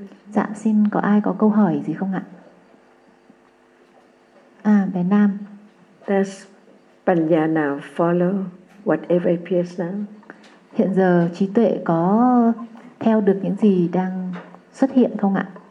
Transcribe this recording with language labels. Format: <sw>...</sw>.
<vi>Dạ xin có ai có câu hỏi gì không ạ? À bé Nam.</vi> <en>Does panya now follow whatever appears now?</en> <vi>Hiện giờ trí tuệ có theo được những gì đang xuất hiện không ạ?</vi>